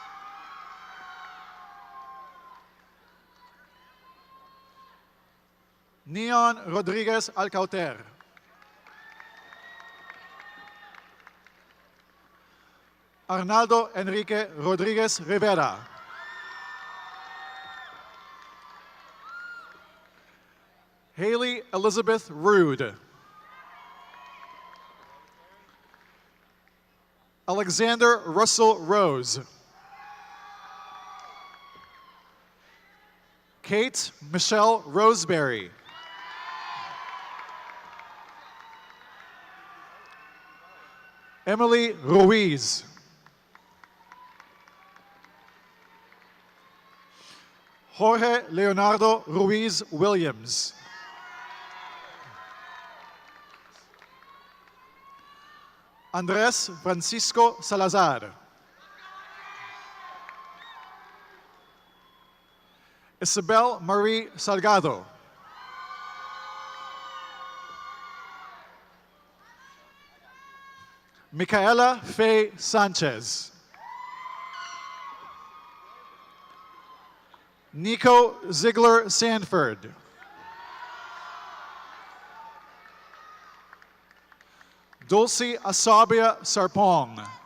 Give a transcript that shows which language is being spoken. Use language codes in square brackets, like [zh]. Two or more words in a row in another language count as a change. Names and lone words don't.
[en] Neon Rodriguez Alcauter. Arnaldo Enrique Rodriguez Rivera. Haley Elizabeth Rude. Alexander Russell Rose. Kate Michelle Roseberry. Emily Ruiz. Jorge Leonardo Ruiz Williams. Andres Francisco Salazar. Isabel Marie Salgado. Micaela Faye Sanchez. Nico Ziegler Sanford. Dulcie Asabia Sarpong.